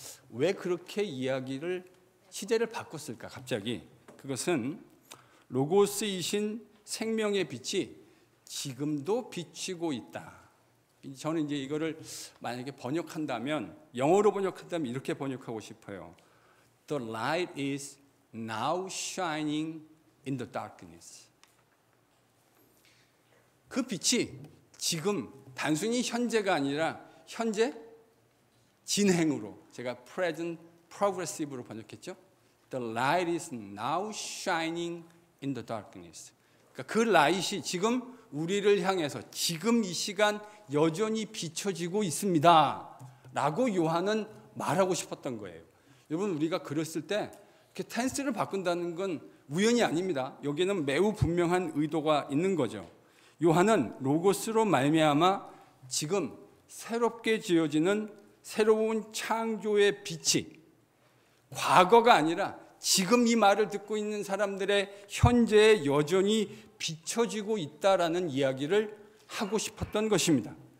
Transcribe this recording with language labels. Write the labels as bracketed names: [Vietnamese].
[Korean] 왜 그렇게 시제를 바꿨을까 갑자기? 그것은 로고스이신 생명의 빛이 지금도 비치고 있다. 저는 이제 이거를 만약에 번역한다면 영어로 번역한다면 이렇게 번역하고 싶어요. [English] The light is now shining in the darkness. [Korean] 그 빛이 지금 단순히 현재가 아니라 현재 진행으로 제가 [English] present progressive [Korean] 로 번역했죠. [English] The light is now shining in the darkness. [Korean] 그러니까 그 라이트이 지금 우리를 향해서 지금 이 시간 여전히 비춰지고 있습니다. 라고 요한은 말하고 싶었던 거예요. 여러분 우리가 글을 쓸 때 이렇게 텐스를 바꾼다는 건 우연이 아닙니다. 여기는 매우 분명한 의도가 있는 거죠. 요한은 로고스로 말미암아 지금 새롭게 지어지는 새로운 창조의 빛이 과거가 아니라 지금 이 말을 듣고 있는 사람들의 현재에 여전히 비춰지고 있다라는 이야기를 하고 싶었던 것입니다.